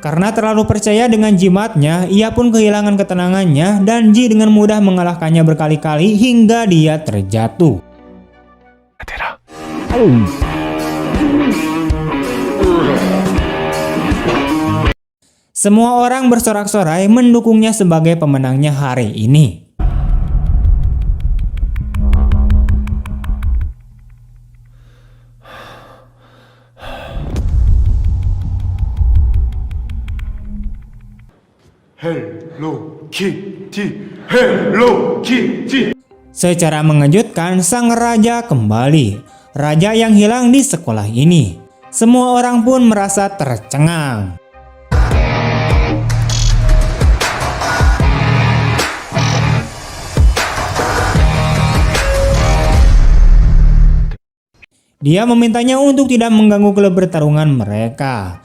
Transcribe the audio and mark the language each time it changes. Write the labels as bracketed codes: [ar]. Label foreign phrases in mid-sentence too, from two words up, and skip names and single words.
[id] Karena terlalu percaya dengan jimatnya, ia pun kehilangan ketenangannya dan Ji dengan mudah mengalahkannya berkali-kali hingga dia terjatuh. [ko] 대라. [id] Semua orang bersorak-sorai mendukungnya sebagai pemenangnya hari ini. [ko] 헬로 키티. 헬로 키티. [id] Secara mengejutkan, sang raja kembali. Raja yang hilang di sekolah ini. Semua orang pun merasa tercengang. Dia memintanya untuk tidak mengganggu klub bertarungan mereka.